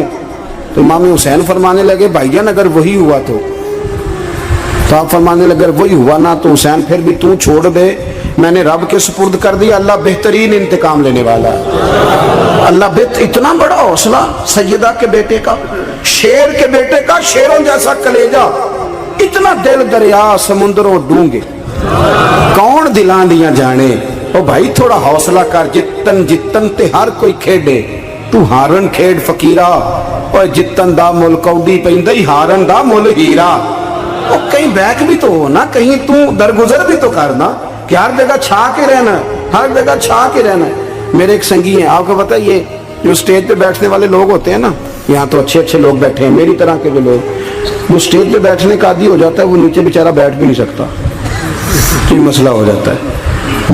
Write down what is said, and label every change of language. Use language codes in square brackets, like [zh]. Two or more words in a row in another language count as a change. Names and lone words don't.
[ur] تو امام حسین فرمانے لگے بھائی جان اگر وہی ہوا تو آپ فرمانے لگے اگر وہی ہوا نا تو حسین پھر بھی تو چھوڑ دے، میں نے رب کے سپرد کر دیا، اللہ بہترین انتقام لینے والا ہے۔ اللہ اتنا بڑا حوصلہ سیدہ کے بیٹے کا، شیر کے بیٹے کا، شیروں جیسا کلیجہ، اتنا [pa] دل دریا سمندروں ڈونگے، کون دلاں دیاں جانے۔ [ur] او بھائی تھوڑا حوصلہ کر، [pa] جتن تے ہر کوئی کھیڈے، تو ہارن کھیڈ فقیرہ، اور جتن دا مل کوڈی پیندی، ہارن دا مل ہیرا۔ [ur] اور کہیں بیک بھی تو ہو نا، کہیں تو درگزر بھی تو کرنا، کہ ہر جگہ چھا کے رہنا ہے، ہر جگہ چھا کے رہنا ہے۔ میرے ایک سنگی ہیں، آپ کو پتہ ہے یہ جو سٹیج پہ بیٹھنے والے لوگ ہوتے ہیں نا، یہاں تو اچھے لوگ بیٹھے ہیں، میری طرح کے جو لوگ، جو سٹیج پہ بیٹھنے کا عادی ہو جاتا ہے وہ نیچے بیچارہ بیٹھ بھی نہیں سکتا، یہ مسئلہ ہو جاتا ہے۔